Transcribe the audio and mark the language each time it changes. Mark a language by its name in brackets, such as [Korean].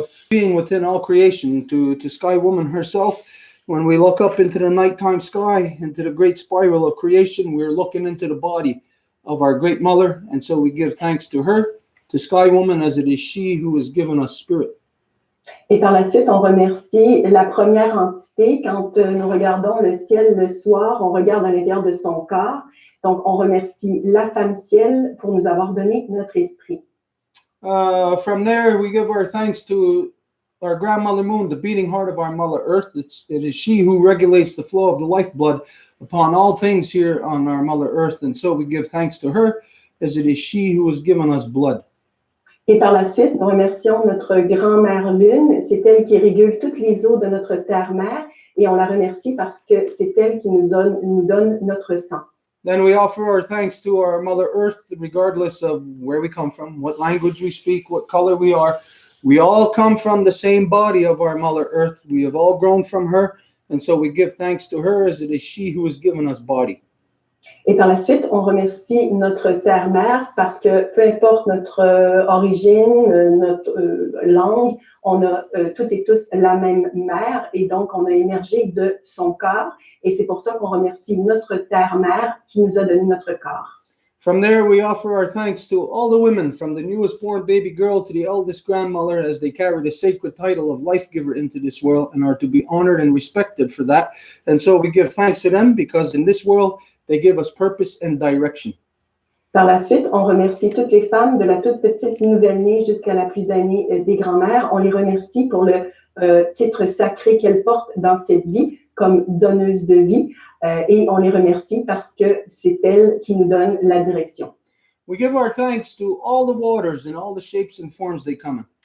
[English] Being within all creation, to Sky Woman herself, when we look up into the nighttime sky, into the great spiral of creation, we're looking into the body of our great mother, and so we give thanks to her, to Sky Woman, as it is she who has given us spirit. [French] Et par la suite, on remercie la première entité. Quand nous regardons le ciel le soir, on regarde à l'intérieur de son corps. Donc, on remercie la femme ciel pour nous avoir donné notre esprit. [English] From there, we give our thanks to our grandmother moon, the beating heart of our mother earth. It is she who regulates the flow of the lifeblood upon all things here on our mother earth. And so we give thanks to her, as it is she who has given us blood. [French] Et par la suite, nous remercions notre grand-mère lune. C'est elle qui régule toutes les eaux de notre terre-mère. Et on la remercie parce que c'est elle qui nous donne notre sang. [English] Then we offer our thanks to our Mother Earth, regardless of where we come from, what language we speak, what color we are. We all come from the same body of our Mother Earth. We have all grown from her, and so we give thanks to her, as it is she who has given us body. [French] Et par la suite, on remercie notre terre-mère parce que peu importe notre origine, notre langue, on a toutes et tous la même mère et donc on a émergé de son corps et c'est pour ça qu'on remercie notre terre-mère qui nous a donné notre corps. [English] From there, we offer our thanks to all the women, from the newest born baby girl to the eldest grandmother, as they carry the sacred title of life giver into this world and are to be honored and respected for that. And so we give thanks to them because in this world, they give us purpose and direction. [French] Par la suite, on remercie toutes les femmes, de la toute petite nouvelle-née jusqu'à la plus aînée des grands-mères. On les remercie pour le titre sacré qu'elles portent dans cette vie comme donneuse de vie. Et on les remercie parce que c'est elles qui nous donnent la direction. [English] We give our thanks to all the waters in all the shapes and forms they come in.